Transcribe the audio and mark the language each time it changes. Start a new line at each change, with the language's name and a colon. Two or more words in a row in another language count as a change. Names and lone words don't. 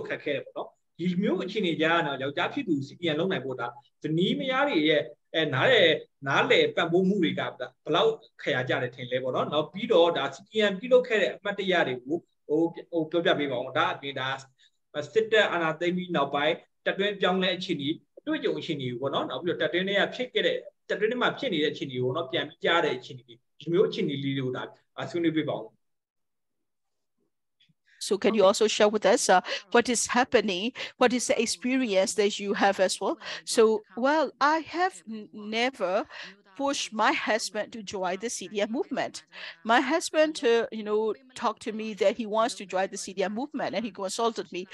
Burmese: ခက်ခဲတယ်ပေါ့နော်ဒီမျိုးအခြေအနေကြားကတော့ယောက်ျားဖြစ်သူ CDN လုပ်နိုင်ဖို့ဒါဇနီးမယားတွေရဲ့နားလေပံ့ပိုးမှုတွေကဘလောက်ခရကြတယ်ထင်လဲပေါ့နော်နောက်ပြီးတော့ဒါ CDN ပြုလုပ်ခဲ့တဲ့အမှတ်တရတွေကိုဟိုပြောပြပေးပါဦးဒါအပြင်ဒါစစ်တပ်အာဏာသိမ်းပြီးနောက်ပိုင်းတပ်တွင်းပြောင်းလဲအခြေအနေအတွေ့အကြုံအခြေအနေကိုပေါ့နော်နောက်ပြီးတော့တပ်တွင်းတွေကဖြစ်ခဲ့တဲ့တပ်တွင်းတွေမှာဖြစ်နေတဲ့အခြေအနေကိုတော့ပြန်ပြီးကြားတဲ့အခြေအနေဒီမျိုးအခြေအနေလေးတွေကိုဒါဆွေးနွေးပြပါဦး
English: So can you also share with us what is happening, what is the experience that you have as well? So, well, I have never push my husband to join the CDM movement. My husband, talked to me that he wants to join the CDM movement, and he consulted me.